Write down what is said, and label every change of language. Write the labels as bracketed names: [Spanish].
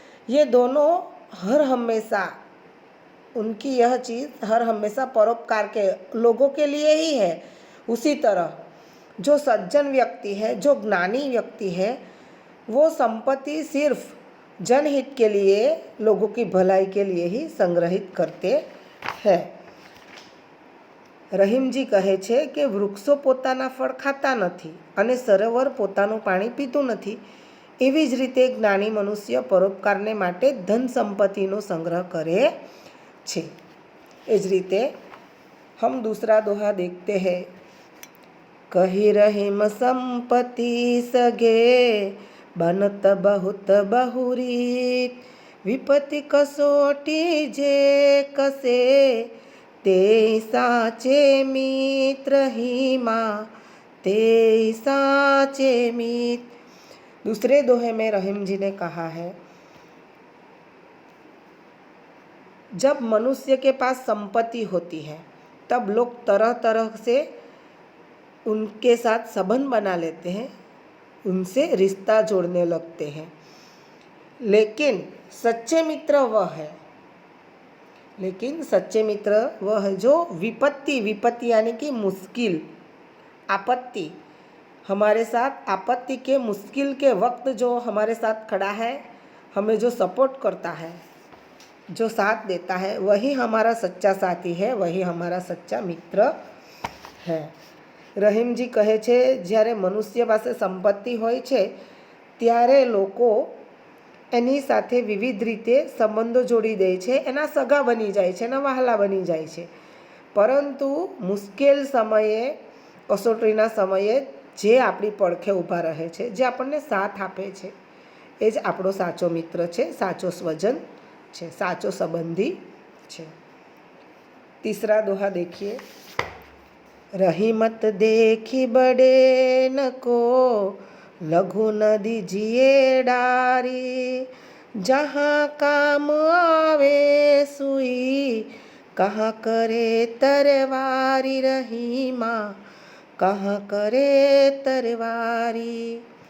[Hindi] ये दोनों हर हमेशा, उनकी यह चीज़ हर हमेशा परोपकार के लोगों के लिए ही है। उसी तरह जो सज्जन व्यक्ति है, जो ज्ञानी व्यक्ति है, वो संपत्ति सिर्फ जनहित के लिए, लोगों की भलाई के लिए ही संग्रहित करते हैं। [Gujarati] રહીમ जी કહે છે કે વૃક્ષો પોતાના ફળ ખાતા નથી અને સરોવર પોતાનું પાણી પીતું નથી, એવી જ રીતે જ્ઞાની મનુષ્ય પરોપકારને માટે ધન સંપત્તિનો સંગ્રહ કરે છે। એ જ રીતે [Hindi] हम दूसरा दोहा देखते हैं। कही रहीम संपत्ति सगे, बनत बहुत बहुरीत। विपत्ति कसोटी जे कसे, ते साचे मित्र रहीमा, ते साचे मित्र। दूसरे दोहे में रहीम जी ने कहा है, जब मनुष्य के पास संपत्ति होती है तब लोग तरह तरह से उनके साथ संबंध बना लेते हैं, उनसे रिश्ता जोड़ने लगते हैं। लेकिन सच्चे मित्र वह है जो विपत्ति यानी कि मुश्किल, आपत्ति, हमारे साथ आपत्ति के मुश्किल के वक्त जो हमारे साथ खड़ा है, हमें जो सपोर्ट करता है, जो साथ देता है, वही हमारा सच्चा साथी है, वही हमारा सच्चा मित्र है। [Gujarati] રહીમજી કહે છે જ્યારે મનુષ્ય પાસે સંપત્તિ હોય છે ત્યારે લોકો એની સાથે વિવિધ રીતે સંબંધો જોડી દે છે, એના સગા બની જાય છે, એના વહાલા બની જાય છે, પરંતુ મુશ્કેલ સમયે, કસોટીના સમયે જે આપણી પડખે ઊભા રહે છે, જે આપણને સાથ આપે છે, એ જ આપણો સાચો મિત્ર છે, સાચો સ્વજન છે, સાચો સંબંધી છે। [Hindi] तीसरा दोहा देखिए। रहीमत देखी बड़े न को लघु न दीजिए डारी, जहाँ काम आवे सुई कहाँ करे तरवारी, रहीमा कहाँ करे तरवारी।